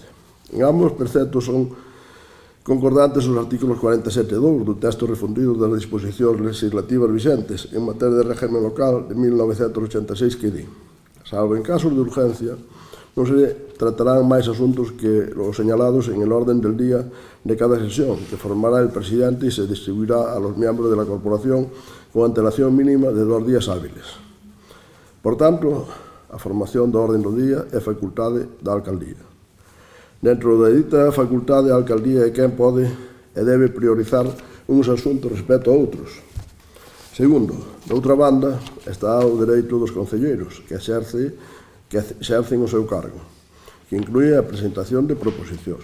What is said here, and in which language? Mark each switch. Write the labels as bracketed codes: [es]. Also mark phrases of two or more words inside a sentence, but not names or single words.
[gl] En ambos preceptos son concordantes os artículos 47.2 do texto refundido das disposicións legislativas vixentes en materia de régimen local de 1986 que di: salvo en casos de urgencia, non se tratarán máis asuntos que os señalados [es] en el orden del día de cada sesión, que formará el presidente y se distribuirá a los miembros de la corporación con antelación mínima de 2 días hábiles. [gl] Por tanto, a formación do orden do día é facultade da Alcaldía. Dentro da dita facultade, a Alcaldía é quen pode e debe priorizar uns asuntos respecto a outros. Segundo, de outra banda, está o dereito dos concelleiros que exercen o seu cargo, que inclúe a presentación de proposicións.